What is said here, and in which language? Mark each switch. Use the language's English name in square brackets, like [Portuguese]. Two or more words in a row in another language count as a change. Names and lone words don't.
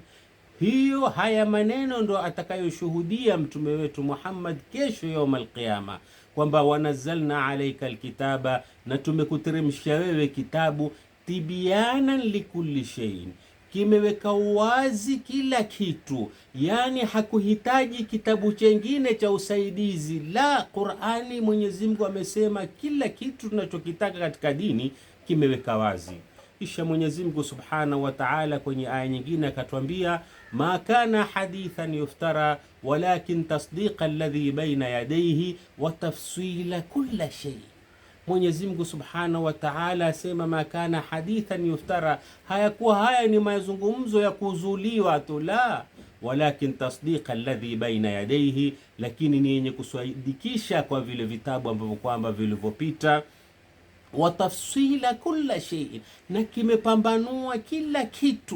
[Swahili] Hiyo, haya maneno ndo atakayoshuhudia mtume wetu Muhammad kesho [Arabic] يوم القيامة, [Swahili] kwamba [Arabic] ونزلنا عليك الكتاب, [Swahili] na tumekuteremsha wewe kitabu, [Arabic] تبيانا لكل شيء, [Swahili] kimeweka wazi kila kitu. Yani hakuhitaji kitabu chengine cha usaidizi, la, Qur'ani Mwenyezi Mungu amesema kila kitu tunachokitaka katika dini kimeweka wazi. Kisha Mwenyezi Mungu [Arabic] سبحانه وتعالى [Swahili] kwenye aya nyingine akatwambia, [Arabic] ما كان حديثا يفترى ولكن تصديق الذي بين يديه وتفصيل كل شيء. [Swahili] Mwenyezi Mungu [Arabic] سبحانه وتعالى [Swahili] asema [Arabic] ما كان حديثا يفترى, [Swahili] hayakuwa haya ni mazungumzo ya kuzuliwa tu, la, [Arabic] ولكن تصديق الذي بين يديه, [Swahili] lakini ni yenye kusadikisha kwa vile vitabu ambavyo kwamba vilivyopita, [Arabic] وتفصيل كل شيء, [Swahili] na kimepambanua kila kitu.